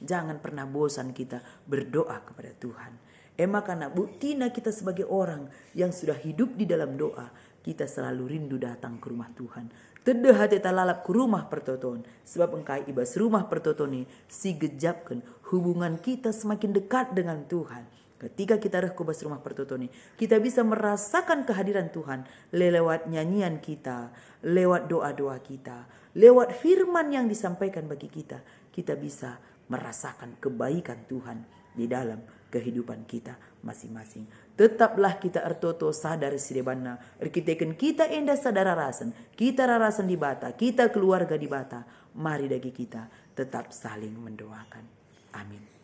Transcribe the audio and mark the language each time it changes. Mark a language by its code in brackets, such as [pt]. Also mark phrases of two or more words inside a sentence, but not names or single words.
[id] Jangan pernah bosan kita berdoa kepada Tuhan. Karena buktinya kita sebagai orang yang sudah hidup di dalam doa, kita selalu rindu datang ke rumah Tuhan. [btx] Tede hati talalap ke rumah pertoton, sebab engkai ibas rumah pertotoni si gejapkan [id] hubungan kita semakin dekat dengan Tuhan. Ketika kita [btx] rekubas rumah pertotoni, [id] kita bisa merasakan kehadiran Tuhan lewat nyanyian kita, lewat doa-doa kita, lewat firman yang disampaikan bagi kita. Kita bisa merasakan kebaikan Tuhan di dalam kehidupan kita masing-masing. [btx] Tetaplah kita ertoto sadar sidebana, erkiteken kita enda sadar kita rarasan di bata, kita keluarga di bata. [id] Mari dagi kita tetap saling mendoakan. Amin.